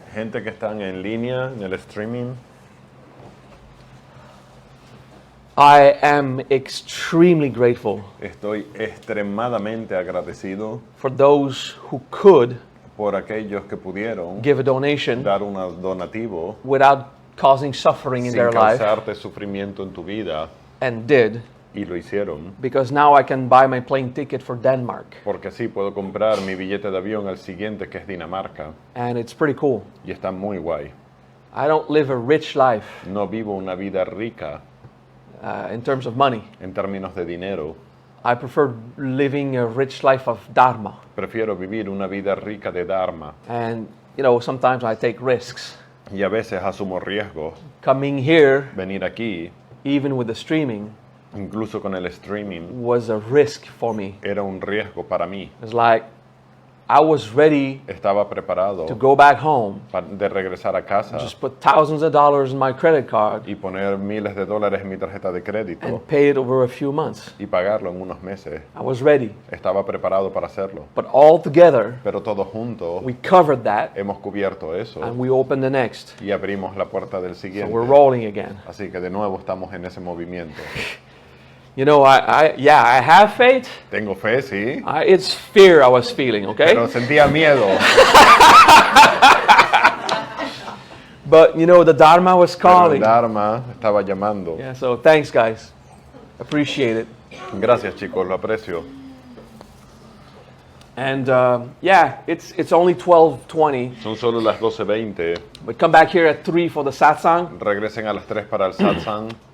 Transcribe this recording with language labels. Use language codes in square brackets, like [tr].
[es] Gente que están en línea, en el streaming. [en] I am extremely grateful [es] Estoy extremadamente agradecido [en] for those who could [es] por aquellos que pudieron [en] give a donation [es] dar un donativo [en] without causing suffering in [es] sin [en] their life, [es] causarte sufrimiento en tu vida, [en] and did, [es] y lo hicieron, [en] because now I can buy my plane ticket for Denmark, [es] porque así puedo comprar mi billete de avión al siguiente, que es Dinamarca, [en] and it's pretty cool. [es] y está muy guay. [en] I don't live a rich life [es] No vivo una vida rica [en] in terms of money. [es] en términos de dinero. [en] I prefer living a rich life of Dharma. [es] Prefiero vivir una vida rica de Dharma, [en] And, you know, sometimes I take risks. [es] y a veces asumo riesgos. [en] Coming here, [es] Venir aquí, [en] even with the streaming, [es] incluso con el streaming, [en] was a risk for me. [es] era un riesgo para mí. [en] It's like I was ready [es] Estaba preparado [en] to go back home, [es] de regresar a casa [en] just put thousands of dollars in my credit card [es] y poner miles de dólares en mi tarjeta de crédito [en] and pay it over a few months. [es] y pagarlo en unos meses. [en] I was ready. [es] Estaba preparado para hacerlo. [en] But all together, [es] Pero todos juntos [en] we covered that [es] hemos cubierto eso [en] and we opened the next. [es] y abrimos la puerta del [en] So [es] siguiente. [en] we're rolling again. [es] Así que de nuevo estamos en ese movimiento. [en] You know, I have faith. [es] Tengo fe, sí, [en] It's fear I was feeling, okay? [es] pero sentía miedo. [en] But, you know, the Dharma was [es] Pero el [en] calling. [es] Dharma estaba llamando. [en] Yeah, so thanks, guys. Appreciate it. [es] Gracias, chicos, lo aprecio. [en] And yeah, it's only 12:20. [es] Son solo las 12:20. [en] But come back here at 3 for the satsang. [es] Regresen a las 3 para el satsang.